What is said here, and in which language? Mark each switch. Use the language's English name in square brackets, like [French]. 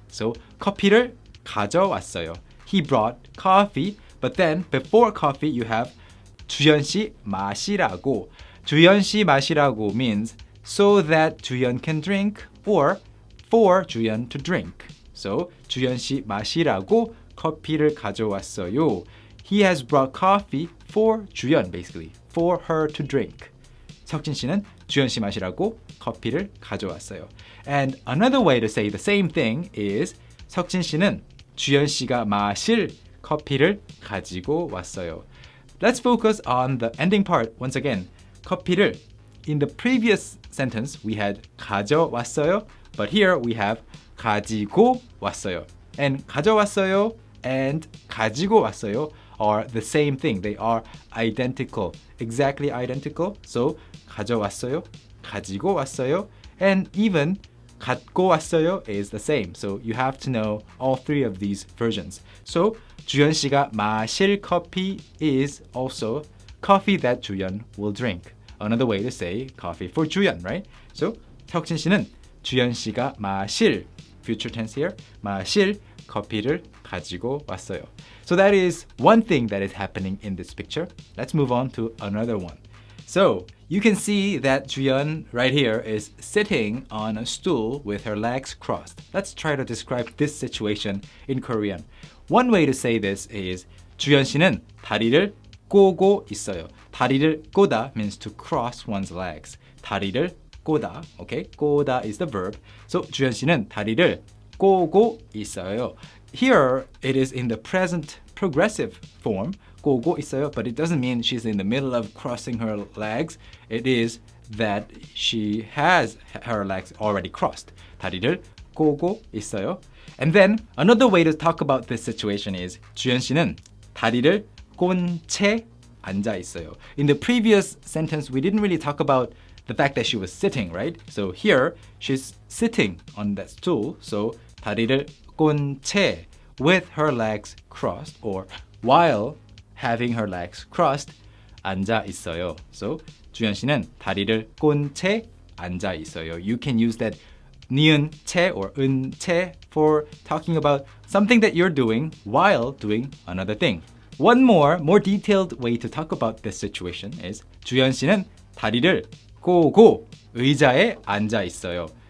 [Korean] So 커피를 가져왔어요. [English] He brought coffee, but then before coffee you have [Korean] 주연 씨 마시라고. 주연 씨 마시라고 [English] means so that 주연 can drink or for 주연 to drink. [Korean] So 주연 씨 마시라고 커피를 가져왔어요. [English] He has brought coffee for 주연, basically, for her to drink. [Korean] 석진 씨는 주연 씨 마시라고 커피를 가져왔어요. [English] And another way to say the same thing is [Korean] 석진 씨는 주연 씨가 마실 커피를 가지고 왔어요. [English] Let's focus on the ending part once again. [Korean] 커피를. [English] In the previous sentence, we had [Korean] 가져왔어요, [English] but here we have [Korean] 가지고 왔어요. [English] And [Korean] 가져왔어요 [English] and [Korean] 가지고 왔어요 [English] are the same thing. They are identical, exactly identical. So [Korean] 가져왔어요, 가지고 왔어요, [English] and even [Korean] 갖고 왔어요 [English] is the same. So you have to know all three of these versions. So [Korean] 주연 씨가 마실 커피 [English] is also coffee that 주연 will drink. Another way to say coffee for 주연, right? [Korean] So 석진 씨는 주연 씨가 마실, [English] future tense here, [Korean] 마실 커피를 가지고 왔어요. [English] So that is one thing that is happening in this picture. Let's move on to another one. So you can see that Juyeon right here is sitting on a stool with her legs crossed. Let's try to describe this situation in Korean. One way to say this is [Korean] 주연 씨는 다리를 꼬고 있어요. 다리를 꼬다 [English] means to cross one's legs. [Korean] 다리를 꼬다, [English] okay? 꼬다 is the verb. [Korean] So 주연 씨는 다리를 꼬고 있어요. [English] Here it is in the present progressive form, [Korean] 꼬고 있어요, [English] but it doesn't mean she's in the middle of crossing her legs. It is that she has her legs already crossed. [Korean] 다리를 꼬고 있어요. [English] And then another way to talk about this situation is [Korean] 주연 씨는 다리를 꼰채 앉아 있어요. [English] In the previous sentence, we didn't really talk about the fact that she was sitting, right? So here, she's sitting on that stool. So [Korean] 다리를 꼰채 [English] with her legs crossed or while having her legs crossed [Korean] 앉아 있어요. So 주현 씨는 다리를 꼰채 앉아 있어요. [English] You can use that 니은 채 or 은채 for talking about something that you're doing while doing another thing. One more detailed way to talk about this situation is [Korean] 주현 씨는 다리를 꼬고 의자에 앉아 있어요.